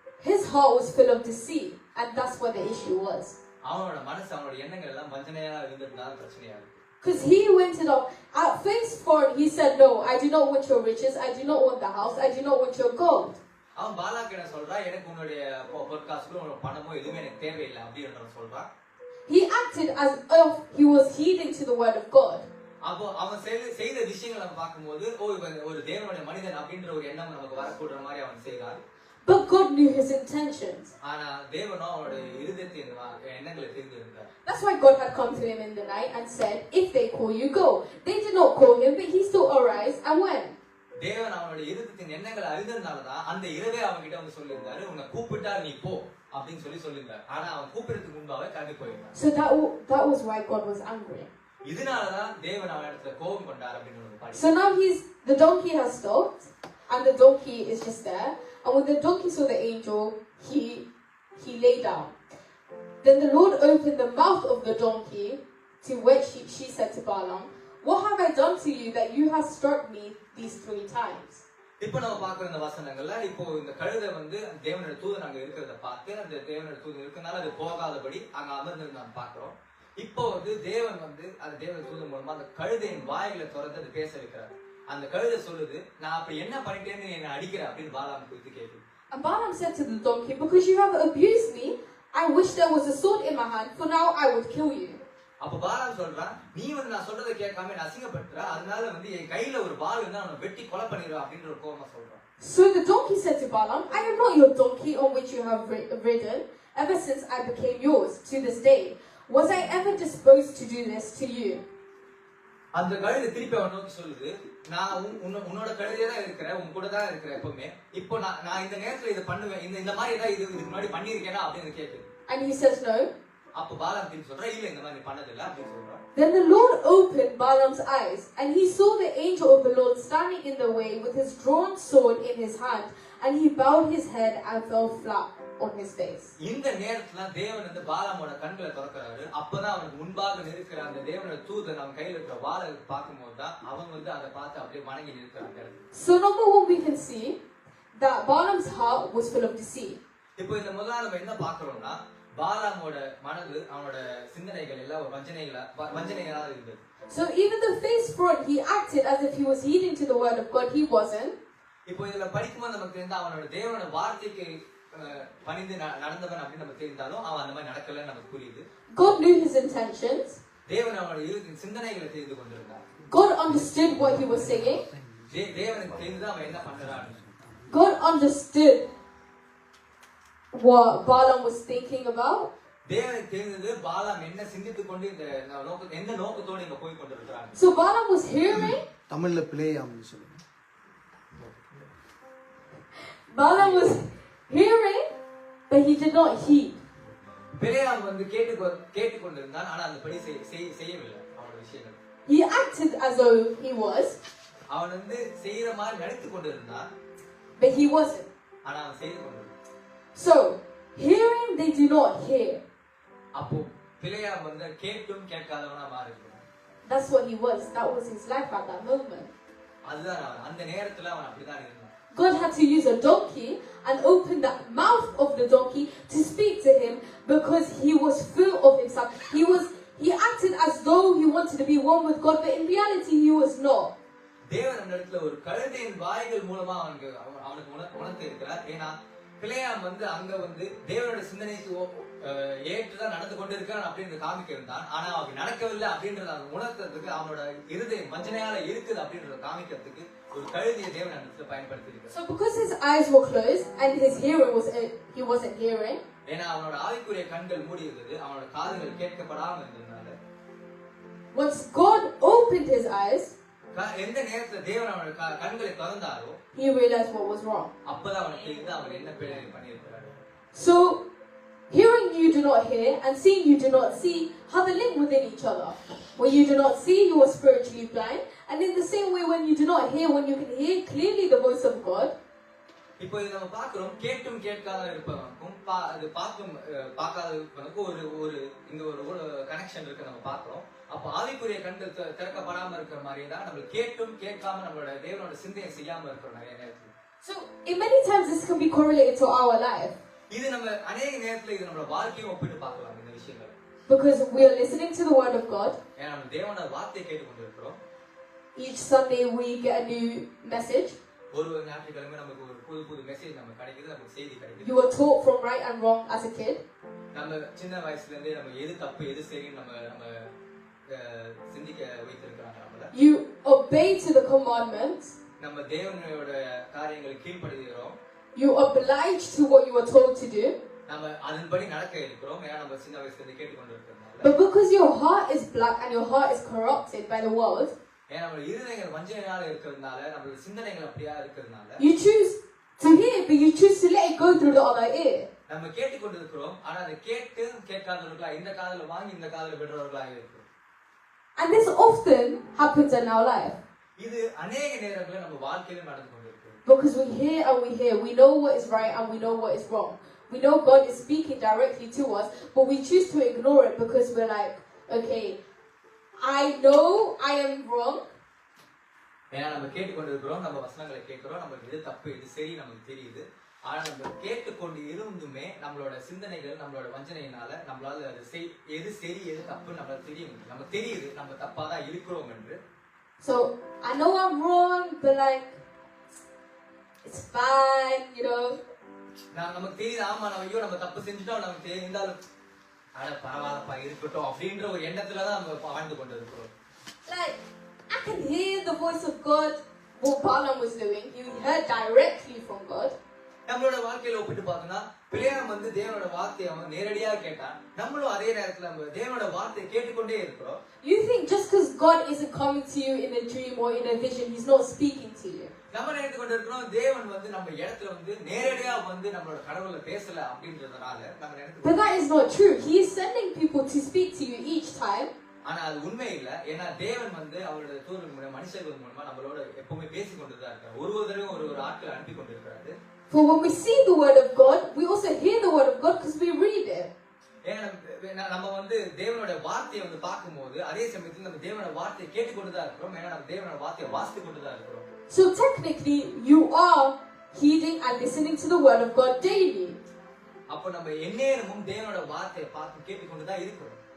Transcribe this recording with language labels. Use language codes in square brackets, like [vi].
[en] His heart was full of deceit, and that's what the issue was. [ta] அவனோட மனசு அவனோட எண்ணங்கள் எல்லாம் வஞ்சனையா இருந்ததுனால பிரச்சனையா இருக்கு. [en] Because he went it off. At first for he said, no, I do not want your riches, I do not want the house, I do not want your gold. [ta] அவன் பாலாக்கு என்ன சொல்றான், எனக்கு உன்னுடைய பொற்காசுகளோ உன்னோட பணமோ எதுவுமே எனக்கு தேவையில்லை அப்படின்றவன் சொல்றான். [en] He acted as if he was heeding to the word of God. [ta] அப்போ அவன் செய்த விஷயங்களை நம்ம பார்க்கும்போது இவன் ஒரு தேவனுடைய மனிதன் அப்படின்ற ஒரு எண்ணம் நமக்கு வரக்கூட மாதிரி அவன் செய்தான். [en] But God knew his intentions. [ta] ஆனா தேவனோ அவனோட இருதயத்தின் எண்ணங்களை தெரிந்திருந்தார். [en] That's why God had come to him in the night and said, if they call you, go. They did not call him, but he still arose and went. [ta] தேவன் அவனோட இருதயத்தின் எண்ணங்களை அறிந்ததுனாலதான் அந்த இரவே அவன் கிட்ட வந்து சொல்லியிருந்தாரு, உன்னை கூப்பிட்டா நீ போ அப்படின்னு சொல்லியிருந்தார். ஆனா அவன் கூப்பிடுறதுக்கு முன்பாக கிளம்பி போயிருந்தான். [en] So that was why God was angry. [ta] இதனாலதான் தேவன் அவன் இடத்துல கோபம் கொண்டார் அப்படின்னு. [en] So now the donkey has stopped, and the donkey is just there. And when the donkey saw the angel, he lay down. Then the Lord opened the mouth of the donkey, to which she said to Balaam, what have I done to you that you have struck me these 3 times? [ta] இப்போ நம்ம பார்க்குற இந்த வசனங்கள்ல இப்போ இந்த கழுதை வந்து தேவனோட தூதன் அங்க இருக்கிறத பார்த்து அந்த தேவனோட தூதன் இருக்கனால அது போகாதபடி அங்க அமர்ந்து நாம் பார்க்கிறோம். இப்போ வந்து தேவன் வந்து அந்த தேவனோட தூதன் மூலமா அந்த கழுதையின் வாய்களை திறந்து அது பேச வைக்கிறார். அந்த கழுதை சொல்லுது, நான் அப்படி என்ன பண்ணிட்டேன்னு என்ன அடிக்கிற அப்படின்னு பாலாம் குறித்து கேட்குது. [en] And Balaam said to the donkey, because you have abused me, I wish there was a sword in my hand, for now I would kill you. [ta] அப்ப பாலாம் சொல்றான், நீ வந்து நான் சொல்றதை கேட்காம என்ன அசிங்கப்படுத்துற, அதனால வந்து என் கையில ஒரு வாள் இருந்தா அவனை வெட்டி கொலை பண்ணிடுவா அப்படின்ற ஒரு கோபமா சொல்றான். [en] So the donkey said to Balaam, I am not your donkey on which you have ridden ever since I became yours to this day. Was I ever disposed to do this to you? [ta] அந்த கழுதை திருப்பி அவன் நோக்கி சொல்லுது, நான் உன்னோட கழுதையா தான் இருக்கிறேன், உன் கூட தான் இருக்கிறேன் எப்பவுமே. இப்போ நான் இந்த நேரத்துல இதை பண்ணுவேன், இந்த மாதிரி ஏதாவது இதுக்கு முன்னாடி பண்ணிருக்கேனா அப்படின்னு கேட்குது. [en] And he says no. [ta] அப்ப பாலாம் திருப்பி சொல்றான், இல்ல இந்த மாதிரி நீ பண்ணதில்லை அப்படின்னு சொல்றான். [en] Then the Lord opened Balaam's eyes, and he saw the angel of the Lord standing in the way with his drawn sword in his hand, and he bowed his head and fell flat on his face. [ta] இந்த நேரத்துல தேவன் வந்து பாலாமோட கண்களை திறக்கிறாரு. அப்பதான் அவனுக்கு முன்பாக இருக்கிற அந்த தேவனோட தூதன் அவன் கையில இருக்கிற வாளை பார்க்கும்போது தான் அவன் வந்து அதை பார்த்து அப்படியே வணங்கி நிற்கிறாங்க. [en] So number one, we can see that Balaam's heart was full of deceit. [ta] இப்போ இந்த முதல்ல நம்ம என்ன பார்க்கிறோம்னா, பாலாமோட மனது அவனோட சிந்தனைகள் எல்லாம் ஒரு வஞ்சனைகளா இருந்தது. [en] So even the face front, he acted as if he was heeding to the word of God. He wasn't. [ta] இப்போ இதுல படிக்கும்போது நமக்கு தெரிஞ்ச அவனோட தேவனோட வார்த்தைக்கு பணிந்து நடந்தவன் அப்படின்னு நமக்கு தெரிந்தாலும் அவன் அந்த மாதிரி நடக்கலன்னு நமக்கு புரியுது. [en] God knew his intentions. [ta] தேவன் அவனோட சிந்தனைகளை தெரிந்து கொண்டிருந்தார். [en] God understood what he was saying. [ta] தேவனுக்கு தெரிந்து அவன் என்ன பண்றான். [en] God understood what Balaam was thinking about. [ta] தேவனுக்கு தெரிந்தது பாலாம் என்ன சிந்தித்துக் கொண்டு இந்த எந்த நோக்கத்தோடு இங்க போய் கொண்டிருக்கிறாங்க. [en] So Balaam was hearing. [ta] தமிழ்ல பிளேயாம்னு சொல்லுங்க. [en] Balaam was hearing, but he did not heed. [ta] பிலேயாம் வந்து கேட்டுக்கொண்டிருந்தான், ஆனா அந்தபடி செய்யவில்லை அவனோட விஷயங்கள். [en] He acted as though he was. [ta] அவன் வந்து செய்யற மாதிரி நடித்துக் கொண்டிருந்தான், [en] but he wasn't. [ta] ஆனா அவன் செய்து கொண்டிருந்தான். [en] So hearing, they do not hear. [ta] அப்போ பிலேயாம் வந்து கேட்டும் கேட்காதவனா மாறினான். [en] That's what he was. That was his life at that moment. [ta] அதுதான் அவன் அந்த நேரத்துல அவன் அப்படிதான் இருந்தான். [en] God had to use a donkey and open the mouth of the donkey to speak to him because he was full of himself. He acted as though he wanted to be one with God, but in reality he was not. [ta] தேவன் அந்த இடத்துல ஒரு கழுதையின் வாய்கள் மூலமா அவனுக்கு உணர்த்தி இருக்கிறார். ஏன்னா பிலேயாம் வந்து அங்க வந்து தேவனோட சிந்தனைக்கு ஏற்றுதான் நடந்து கொண்டிருக்கான் அப்படின்னு காமிக்க இருந்தான். ஆனா அவன் நடக்கவில்லை அப்படின்றத உணர்த்துறதுக்கு அவனோட இருதயம் வஞ்சனையால இருக்குது அப்படின்றத காமிக்கிறதுக்கு ஒரு கழுதையை தேவன் அந்த இடத்துல பயன்படுத்தி இருக்கிறார். [en] So because his eyes were closed and his hearing he wasn't hearing. [ta] ஏன்னா அவனோட ஆவிக்குரிய கண்கள் மூடி இருந்தது, அவனோட காதுகள் கேட்கப்படாம இருந்ததுனால. [en] Once God opened his eyes, [ta] எந்த நேரத்துல தேவன் அவனோட கண்களை திறந்தாரோ [en] he realized what was wrong. [ta] அப்பதான் அவனுக்கு தெரியுது அவன் என்ன பிழை பண்ணியிருக்கிறார். [en] So hearing you do not hear and seeing you do not see have a link within each other. When you do not see, you are spiritually blind, and in the same way when you do not hear, when you can hear clearly the voice of God. [ta] இப்போ இது நம்ம பார்க்கிறோம், கேட்டும் கேட்காத இருப்பவனுக்கும் அது பார்க்காதவனுக்கும் ஒரு இந்த ஒரு கனெக்ஷன் இருக்கு நம்ம பார்க்கிறோம். அப்ப ஆவிக்குரிய கண்கள் திறக்கப்படாம இருக்கிற மாதிரி தான் நம்ம கேட்டும் கேட்காம நம்மளோட தேவனோட சிந்தனை செய்யாம இருக்கிற நிறைய நேரத்துல. [en] So in many times this can be correlated to our life. [ta] இது நம்ம அநேக நேரத்துல இது நம்மளோட வாழ்க்கையும் ஒப்பிட்டு பார்க்கலாம் இந்த விஷயங்கள். [en] Because we are listening to the word of God. [ta] ஏன்னா நம்ம தேவனோட வார்த்தையை கேட்டுக்கொண்டிருக்கிறோம். [en] Each Sunday we get a new message. [ta] ஒரு ஞாயிற்றுக்கிழமை நமக்கு ஒரு புது மெசேஜ் நமக்கு கிடைக்குது, நமக்கு செய்தி கிடைக்குது. [en] You are taught from right and wrong as a kid. [ta] நம்ம சின்ன வயசுல இருந்தே நம்ம எது தப்பு எது சரின்னு நம்ம சிந்திக்க வைத்திருக்கிறாங்க நம்மள. [en] You obey to the commandments. [ta] நம்ம தேவனோட காரியங்களுக்கு கீழ்ப்படிகிறோம். [en] You oblige to what you are told to do. [ta] நம்ம அதன்படி நடக்க இருக்கிறோம். ஏன்னா நம்ம சின்ன வயசுல இருந்து கேட்டுக்கொண்டிருக்கிறோம். [en] But because your heart is black and your heart is corrupted by the world, [ta] ஏன்னா நம்ம இருதயங்கள் வஞ்சனையால இருக்கிறதுனால நம்மளோட சிந்தனைகள் அப்படியே இருக்கிறதுனால [en] you choose to hear, but you choose to let it go through the other ear. [ta] நம்ம கேட்டுக்கொண்டிருக்கிறோம், ஆனா அதை கேட்டு கேட்காதவர்களா இந்த காதுல வாங்கி இந்த காதுல விடுறவர்களா இருக்கிறோம். [en] And this often happens in our life. [ta] இது அநேக நேரங்களில் நம்ம வாழ்க்கையில நடந்து கொண்டிருக்கு. [en] Because we hear and we hear, we know what is right and we know what is wrong. We know God is speaking directly to us, but we choose to ignore it because we're like, okay, I know I am wrong. [ta] ஏன்னா நம்ம கேட்டுக்கொண்டிருக்கிறோம், நம்ம வசனங்களை கேட்கிறோம், நமக்கு எது தப்பு எது சரி நமக்கு தெரியுது. ஆனா நம்ம கேட்டுக்கொண்டு இருந்துமே நம்மளோட சிந்தனைகள் நம்மளோட வஞ்சனையினால நம்மளால அது எது சரி எது தப்பு நம்மளால தெரியும். நமக்கு தெரியுது நம்ம தப்பாதான் இருக்கிறோம் என்று. [en] So I know I'm wrong, but like it's fine, you know. [ta] நமக்கு தெரியுது, ஆமா நம்ம தப்பு செஞ்சுட்டோம், நமக்கு தெரிந்தாலும் அட பரவாயில்லப்பா இருக்கட்டும் அப்படின்ற ஒரு எண்ணத்துலதான் நம்ம வாழ்ந்து கொண்டு இருக்கிறோம். [en] Like I can hear the voice of God. What Balaam was doing, he heard directly from God. [ta] நம்மளோட வாழ்க்கையில ஒப்பிட்டு பார்த்தோம்னா பிலேயாம் வந்து தேவனோட வார்த்தையை அவன் நேரடியா கேட்டான். நம்மளும் அதே நேரத்துல நம்ம தேவனோட வார்த்தையை கேட்டுக்கொண்டே இருக்கிறோம். [en] You think just because God isn't coming to you in a dream or in a vision, He's not speaking to you. [ta] நம்ம நினைத்து கொண்டு இருக்கிறோம் தேவன் வந்து நம்ம இடத்துல வந்து நேரடியா வந்து நம்மளோட கடவுளை பேசல அப்படின்றதுனால நம்ம நினைத்து. [en] But that is not true. He is sending people to speak to you each time. [ta] ஆனா அது உண்மை இல்ல. ஏன்னா தேவன் வந்து அவரோட தூதர்கள் மூலமா மனுஷர்கள் மூலமா நம்மளோட எப்பவுமே பேசிக்கொண்டுதான் இருக்காரு. ஒரு தடவையும் ஒரு ஆட்கள் அனுப்பி கொண்டிருக்கிறாரு. [en] For when we see the word of God, we also hear the word of God because we read it. [ta] ஏன்னா நம்ம வந்து தேவனோட வார்த்தையை வந்து பார்க்கும்போது அதே சமயத்துல நம்ம தேவனோட வார்த்தையை கேட்டுக்கொண்டுதான் இருக்கிறோம். ஏன்னா நம்ம தேவனோட வார்த்தையை வாசித்து கொண்டுதான் இருக்கிறோம். [en] So technically, you are heeding and listening to the word of God daily. [ta] அப்ப நம்ம எந்நேரமும் தேவனோட வார்த்தையை பார்த்து கேட்டுக்கொண்டுதான் இருக்கிறோம்.